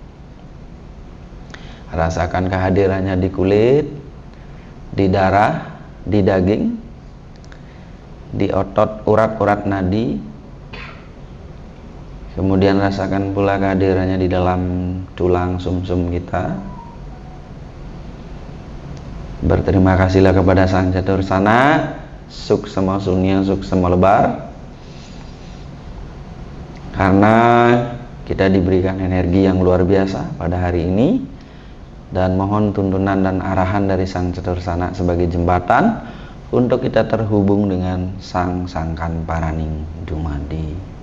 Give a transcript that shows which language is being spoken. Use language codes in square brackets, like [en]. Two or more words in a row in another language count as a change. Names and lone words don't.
[id] Rasakan kehadirannya di kulit, di darah, di daging, di otot, urat-urat nadi. Kemudian rasakan pula kehadirannya di dalam tulang sumsum kita. Berterima kasihlah kepada Sang Catursana, [ban] suk sema sunya, suk sema lebar, [id] karena kita diberikan energi yang luar biasa pada hari ini. Dan mohon tuntunan dan arahan dari Sang Catursana sebagai jembatan untuk kita terhubung dengan Sang Sangkan Paraning Dumadi.